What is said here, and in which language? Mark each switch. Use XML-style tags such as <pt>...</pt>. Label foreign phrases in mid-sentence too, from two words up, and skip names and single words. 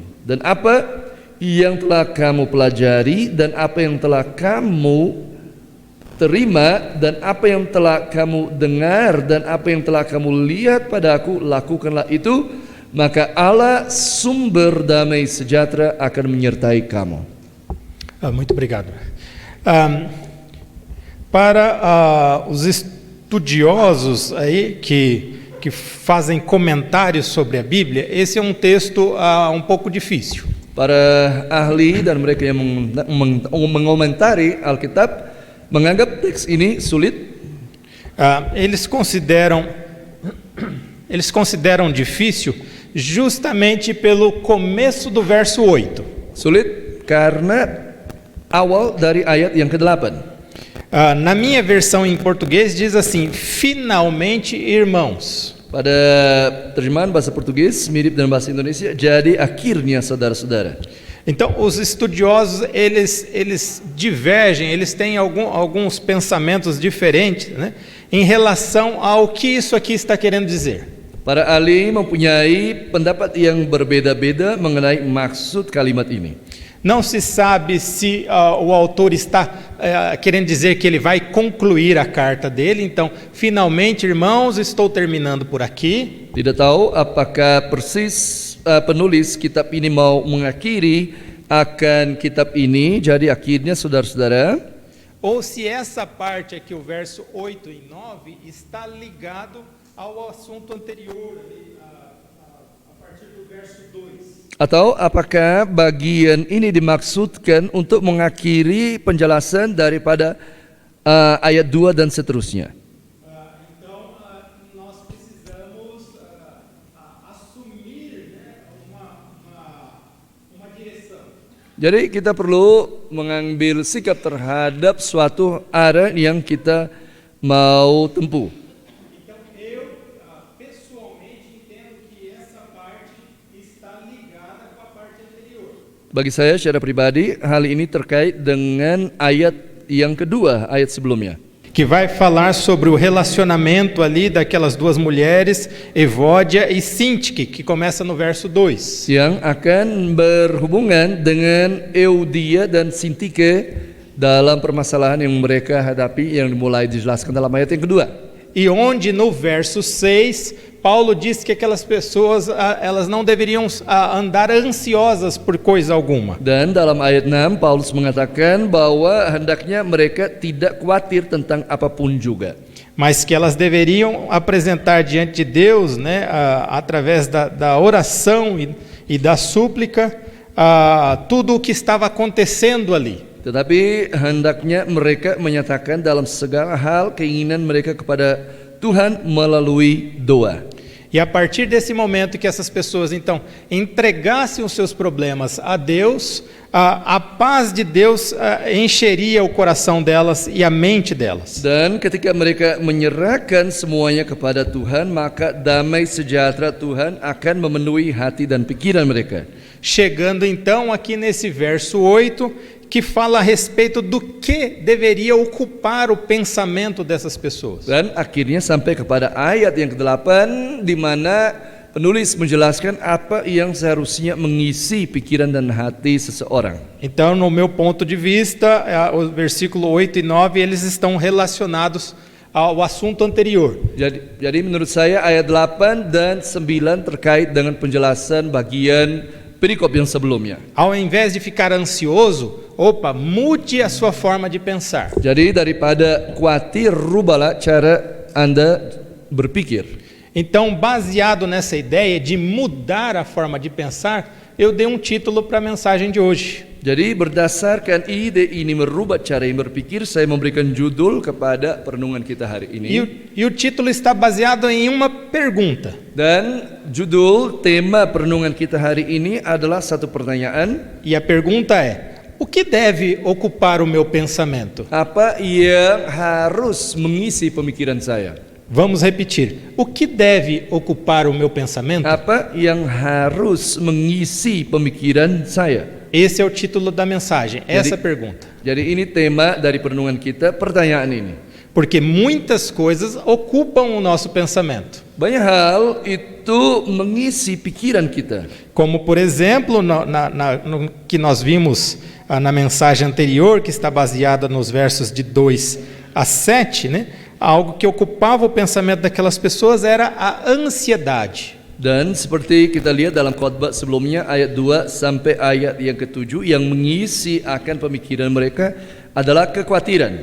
<id>Dan apa yang telah kamu pelajari, dan apa yang telah kamu terima, dan apa yang telah kamu dengar, dan apa yang telah kamu lihat padaku, lakukanlah itu, maka Allah sumber damai sejahtera akan menyertai kamu.</id> <pt>Muito obrigado. Para os estudiosos aí que fazem comentários sobre a Bíblia, esse é um texto um pouco difícil.</pt> <id>Para ahli dan mereka yang mengomentari Alkitab menganggap teks ini sulit.</id> <pt>Eles consideram difícil justamente pelo começo do verso 8.</pt> <id>Sulit karena awal dari ayat yang ke-8.</id> <pt>Na minha versão em português diz assim: finalmente, irmãos.</pt> <id>Pada terjemahan bahasa Portugis mirip dengan bahasa Indonesia, jadi akhirnya saudara-saudara.</id> <pt>Então, os estudiosos eles divergem, eles têm alguns pensamentos diferentes, né, em relação ao que isso aqui está querendo dizer.</pt> <id>Para ahli mempunyai pendapat yang berbeda-beda mengenai maksud kalimat ini.</id> <pt>Não se sabe se o autor está querendo dizer que ele vai concluir a carta dele. Então, finalmente, irmãos, estou terminando por aqui.</pt> <id>Tidak tahu apakah persis penulis kitab ini mau mengakhiri akan kitab ini, jadi akhirnya saudara-saudara.</id> <pt>Ou se essa parte aqui, o verso 8 e 9, está ligado ao assunto anterior, a partir do verso 2.</pt> <id>Atau apakah bagian ini dimaksudkan untuk mengakhiri penjelasan daripada ayat 2 dan seterusnya.</id> <pt>Então, nós precisamos assumir uma direção.</pt> <id>Jadi kita perlu mengambil sikap terhadap suatu arah yang kita mau tempuh. Bagi saya secara pribadi, hal ini terkait dengan ayat yang kedua, ayat sebelumnya.</id> <pt>Que vai falar sobre o relacionamento ali daquelas duas mulheres, Evódia e Sintique, que começa no verso 2.</pt> <id>Yang akan berhubungan dengan Eudia dan Sintike dalam permasalahan yang mereka hadapi yang dimulai dijelaskan dalam ayat yang kedua.</id> <pt>E onde no verso 6, Paulo diz que aquelas pessoas elas não deveriam andar ansiosas por coisa alguma.</pt> <id>Dan dalam ayat 6 Paulus mengatakan bahwa hendaknya mereka tidak khawatir tentang apapun juga.</id> <pt>Mas que elas deveriam apresentar diante de Deus, né, através da oração e da súplica, tudo o que estava acontecendo ali.</pt> <id>Tetapi hendaknya mereka menyatakan dalam segala hal keinginan mereka kepada Tuhan melalui doa.</id> <pt>E a partir desse momento que essas pessoas então entregassem os seus problemas a Deus, a paz de Deus encheria o coração delas e a mente delas.</pt> <id>Dan ketika mereka menyerahkan semuanya kepada Tuhan, maka damai sejahtera Tuhan akan memenuhi hati dan pikiran mereka.</id> <pt>Chegando então aqui nesse verso 8, que fala a respeito do que deveria ocupar o pensamento dessas pessoas.</pt> <id>Dan akhirnya sampai kepada ayat yang ke-8 di mana penulis menjelaskan apa yang seharusnya mengisi pikiran dan hati seseorang.</id> <pt>Então, no meu ponto de vista, o versículo 8 e 9, eles estão relacionados ao assunto anterior.</pt> <id>Jadi menurut saya ayat 8 dan 9 terkait dengan penjelasan bagian perikop yang sebelumnya.</id> <pt>Ao invés de ficar ansioso, mude a sua forma de pensar.</pt> <id>Jadi daripada khawatir, rubahlah cara Anda berpikir.</id> <pt>Então, baseado nessa ideia de mudar a forma de pensar, eu dei um título para a mensagem de hoje.</pt> <id>Jadi berdasarkan ide ini merubah cara yang berpikir, saya memberikan judul kepada perenungan kita hari ini.</id> <pt>E o título está baseado em uma pergunta.</pt> <id>Dan judul tema perenungan kita hari ini adalah satu pertanyaan.</id> <pt>E a pergunta é: o que deve ocupar o meu pensamento?</pt> <id>Apa yang harus mengisi pemikiran saya?</id> <pt>Vamos repetir. O que deve ocupar o meu pensamento?</pt> <id>Apa yang harus mengisi pemikiran saya?</id> <pt>Esse é o título da mensagem, essa pergunta.</pt> <id>Jadi ini tema dari perenungan kita, pertanyaan ini.</id> <pt>Porque muitas coisas ocupam o nosso pensamento.</pt> <id>Banyak hal itu mengisi pikiran kita.</id> <pt>Como por exemplo, no que nós vimos na mensagem anterior, que está baseada nos versos de 2 a 7, né? Algo que ocupava o pensamento daquelas pessoas era a ansiedade.</pt> <id>Dan seperti kita lihat dalam khotbah sebelumnya ayat 2 sampai ayat yang ke-7, yang mengisi akan pemikiran mereka adalah kekhawatiran.</id>